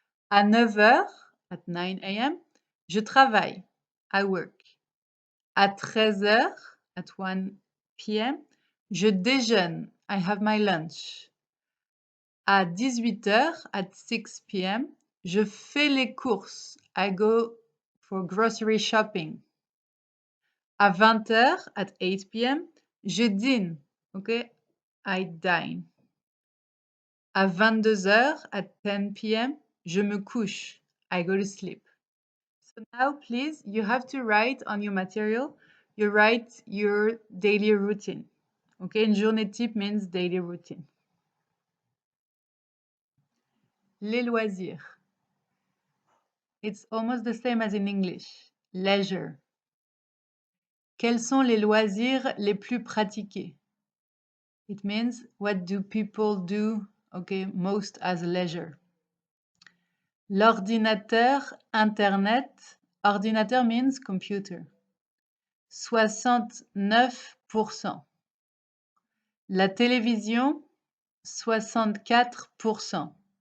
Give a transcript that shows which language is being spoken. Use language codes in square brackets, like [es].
[fr] À 9 heures, [en] at 9 a.m., [fr] je travaille. [en] I work. [fr] À 13 heures, [en] at 1 p.m., [fr] je déjeune. [en] I have my lunch. [fr] À 18 heures, [en] at 6 p.m., [fr] je fais les courses. [en] I go for grocery shopping. [fr] À 20 heures, [en] at 8 p.m., [fr] je dîne. [en] OK? I dine. [fr] À 22 heures, [en] at 10 p.m., [fr] je me couche. [en] I go to sleep. So now, please, you have to write on your material, you write your daily routine. Okay, [fr] une journée type [en] means daily routine. [fr] Les loisirs. [en] It's almost the same as in English. Leisure. [fr] Quels sont les loisirs les plus pratiqués? [en] It means what do people do, okay, most as leisure. [fr] L'ordinateur, Internet. Ordinateur [en] means computer. [fr] 69%. La télévision, 64%.